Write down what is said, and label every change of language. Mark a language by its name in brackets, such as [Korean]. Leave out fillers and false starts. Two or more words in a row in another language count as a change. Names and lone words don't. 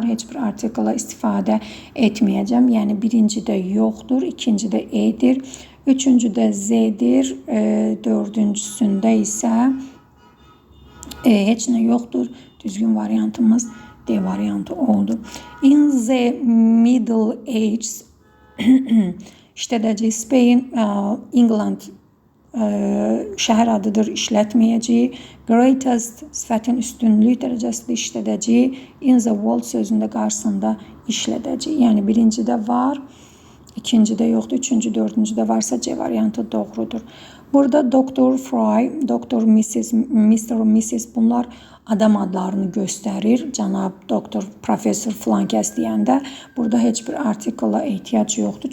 [Azerbaijani] Heç bir artikla istifadə etməyəcəm. Yəni birincidə yoxdur. İkincidə E-dir. Üçüncüdə Z-dir. Dördüncüsündə isə heç nə yoxdur. Düzgün variantımız D variantı oldu. [English] In the Middle Ages işlədəcək. [Azerbaijani] Spain, England şəhər adıdır, işlətməyəcək. Greatest sifətin üstünlük dərəcəsində işlədəcək. [English] In the world [Azerbaijani] sözündə qarşısında işlədəcək. Yəni birincidə var, ikincidə yoxdur, üçüncü, dördüncüdə varsa C variantı doğrudur. Burada Dr. Fry, Dr. Mrs. Mr. Mrs. bunlar adam adlarını göstərir. Cənab doktor, professor filan kəs deyəndə burada heç bir artikla ehtiyac yoxdur.